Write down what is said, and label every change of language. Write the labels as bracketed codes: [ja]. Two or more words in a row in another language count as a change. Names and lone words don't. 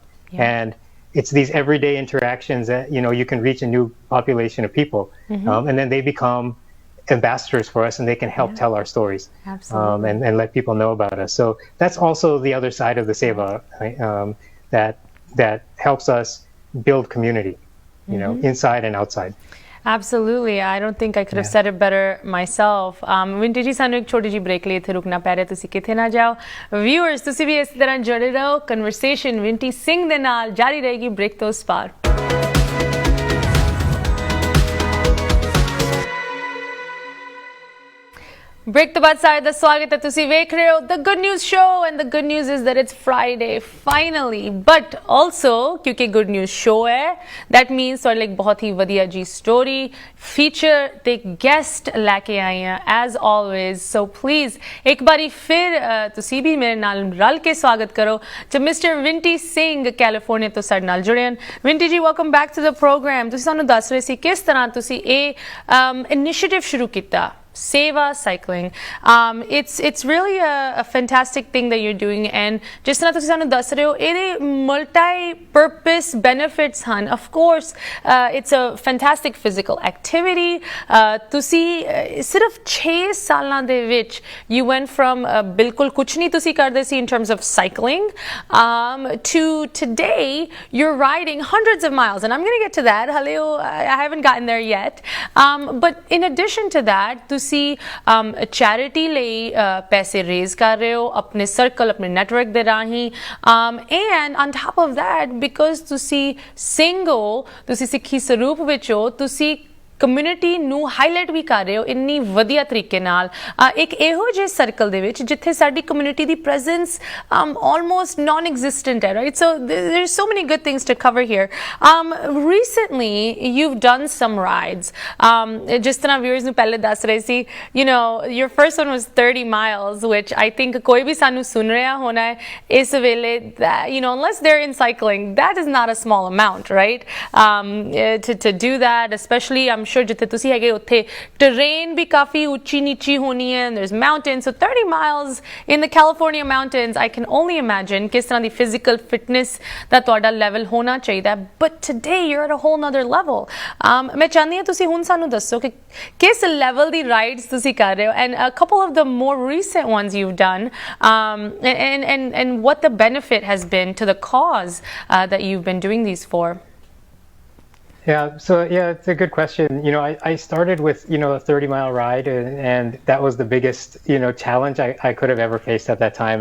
[en] And it's these everyday interactions that you can reach a new population of people, and then they become ambassadors for us, and they can help tell our stories, and let people know about us. So that's also the other side of the Seva, right? That helps us build community, inside and outside. Absolutely. I don't think I could have said it better myself. [pa] Vinti ji, ਸਾਨੂੰ ਇੱਕ ਛੋਟੀ ਜਿਹੀ ਬ੍ਰੇਕ ਲਈ ਇੱਥੇ ਰੁਕਣਾ ਪੈ ਰਿਹਾ, ਤੁਸੀਂ ਕਿਤੇ ਨਾ ਜਾਓ। ਵਿਊਅਰਸ, ਤੁਸੀਂ ਵੀ ਇਸ ਤਰ੍ਹਾਂ ਜੁੜੇ ਰਹੋ। ਕਨਵਰਸੇਸ਼ਨ ਵਿੰਟੀ ਸਿੰਘ ਦੇ ਨਾਲ ਜਾਰੀ ਰਹੇਗੀ ਬ੍ਰੇਕ ਤੋਂ ਉਸ ਪਾਰ। ਬ੍ਰੇਕ ਦੇ ਬਾਅਦ ਸਾਈਡ, ਦੇ ਸਵਾਗਤ ਹੈ ਤੁਸੀਂ ਵੇਖ ਰਹੇ ਹੋ The Good News Show, [en] and the good news is that it's Friday finally. But also [pa] kyunki Good News Show hai, [en] that means sort of like [pa] ਬਹੁਤ ਹੀ ਵਧੀਆ ਜੀ [en] story feature [pa] ਤੇ guest ਲੈ ਕੇ ਆਏ ਹਾਂ [en] as always. So please [pa] ਇੱਕ ਬਾਰੀ ਫਿਰ ਤੁਸੀਂ ਵੀ ਮੇਰੇ ਨਾਲ ਰਲ ਕੇ ਸਵਾਗਤ ਕਰੋ to Mr. Joyti Singh, California ਤੋਂ ਸਾਡੇ ਨਾਲ ਜੁੜੇ ਹਨ. Joyti ji, [en] welcome back to the program. [pa] ਤੁਸੀਂ ਸਾਨੂੰ ਦੱਸ ਰਹੇ ਸੀ ਕਿਸ ਤਰ੍ਹਾਂ ਤੁਸੀਂ initiative ਸ਼ੁਰੂ ਕੀਤਾ, Seva Cycling. [en] It's really a fantastic thing that you're doing, and just [pa] na tusi sanu das rahe ho, ede multi-purpose benefits han. [en] Of course, it's a fantastic physical activity. [pa] ਤੁਸੀਂ ਸਿਰਫ 6 ਸਾਲਾਂ ਦੇ ਵਿੱਚ [en] you went from [pa] ਬਿਲਕੁਲ ਕੁਛ ਨਹੀਂ ਤੁਸੀਂ ਕਰਦੇ ਸੀ [en] in terms of cycling to today you're riding hundreds of miles, and I'm going to get to that. I haven't gotten there yet, but in addition to that, [pa] ਤੁਸੀਂ ਚੈਰਿਟੀ ਲਈ ਪੈਸੇ ਰੇਜ਼ ਕਰ ਰਹੇ ਹੋ ਆਪਣੇ ਸਰਕਲ, ਆਪਣੇ ਨੈਟਵਰਕ ਦੇ ਰਾਹੀਂ, [en] and on top of that, because [pa] ਤੁਸੀਂ ਸਿੰਘ ਹੋ, ਤੁਸੀਂ ਸਿੱਖੀ ਸਰੂਪ ਵਿੱਚ ਹੋ, ਤੁਸੀਂ ਕਮਿਊਨਿਟੀ ਨੂੰ ਹਾਈਲਾਈਟ ਵੀ ਕਰ ਰਹੇ ਹੋ ਇੰਨੀ ਵਧੀਆ ਤਰੀਕੇ ਨਾਲ ਇੱਕ ਇਹੋ ਜਿਹੇ ਸਰਕਲ ਦੇ ਵਿੱਚ ਜਿੱਥੇ ਸਾਡੀ ਕਮਿਊਨਿਟੀ ਦੀ ਪ੍ਰੈਜ਼ੈਂਸ [en] almost non-existent [pa] ਹੈ, right? [en] So there's so many good things to cover here. Recently you've done some rides, [pa] ਜਿਸ ਤਰ੍ਹਾਂ viewers ਨੂੰ ਪਹਿਲੇ ਦੱਸ ਰਹੇ ਸੀ, [en] your first one was 30 miles, which I think [pa] ਕੋਈ ਵੀ ਸਾਨੂੰ ਸੁਣ ਰਿਹਾ ਹੋਣਾ ਹੈ ਇਸ ਵੇਲੇ, [en] unless they're in cycling, that is not a small amount, right? To do that, especially I'm sure [pa] ਜਿੱਥੇ ਤੁਸੀਂ ਹੈਗੇ ਉੱਥੇ terrain ਵੀ ਕਾਫੀ ਉੱਚੀ ਨੀਚੀ ਹੋਣੀ ਹੈ, [en] and there's mountains, so 30 miles in the California mountains, I can only imagine [pa] ਕਿਸ ਤਰ੍ਹਾਂ ਦੀ physical fitness ਦਾ ਤੁਹਾਡਾ level ਹੋਣਾ ਚਾਹੀਦਾ, [en] but today you're at a whole nother level. [pa] ਮੈਂ ਚਾਹੁੰਦੀ ਹਾਂ ਤੁਸੀਂ ਹੁਣ ਸਾਨੂੰ ਦੱਸੋ ਕਿ ਕਿਸ level ਦੀ rides ਤੁਸੀਂ ਕਰ ਰਹੇ ਹੋ, [en] and a couple of the more recent ones you've done, and what the benefit has been to the cause that you've been doing these for. Yeah, it's a good question. I started with, a 30-mile ride, and that was the biggest, challenge I could have ever faced at that time.